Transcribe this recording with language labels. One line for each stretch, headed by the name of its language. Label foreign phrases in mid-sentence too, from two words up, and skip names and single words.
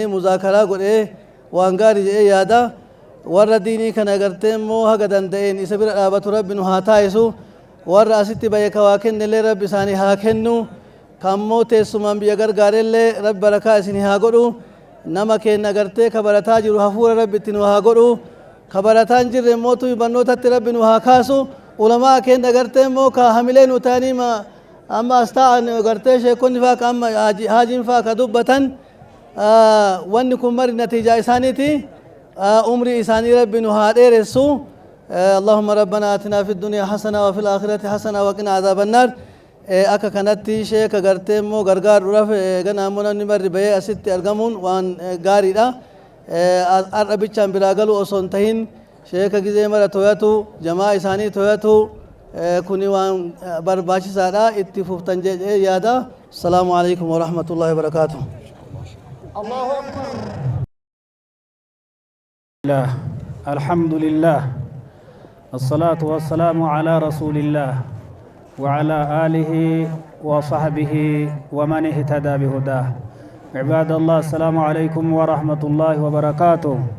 Oromo: muzaakaraa godhee waan gaarii jedhee yaada warra diinii kana gartee immoo haga danda'een isa bira dhaabatu rabbi nu haa taa'isu warra asitti baye ka waa kennellee rabbi isaanii haa kennu kammoo teessumaan biyya gargaarellee rabbi barakaa isinii haa godhu nama keenya gartee ka barataa jiru hafuura rabbi itti nu haa godhu ka barataa hin jirre mootu barnootatti rabbi nu haa kaasu ulamaa keenya gartee immoo ka hamilee nu ta'anii amma as ta'an gartee sheekonni faa ka amma haajiin faa ka dubbatan wanni kun mari natiijaa isaaniiti umrii isaanii rabbi nu haa dheeressu
Arabic: اللهم ربنا آتنا في الدنيا حسنة وفي الآخرة حسنة وقنا عذاب النار
Oromo: akka kanatti sheeka gartee immoo gargaaruudhaaf ganaamoo namni marri bahee asitti argamuun waan gaariidha har'a bichaan biraa galuu osoo hin tahin sheeka gizee mara toyatu jamaa isaanii toyatu kuni waan barbaachisaadha itti fuftan jedhee yaada
Arabic: السلام عليكم ورحمة الله وبركاته الحمد لله الصلاة والسلام على رسول الله وعلى آله وصحبه ومن اهتدى بهداه عباد الله السلام عليكم ورحمة الله وبركاته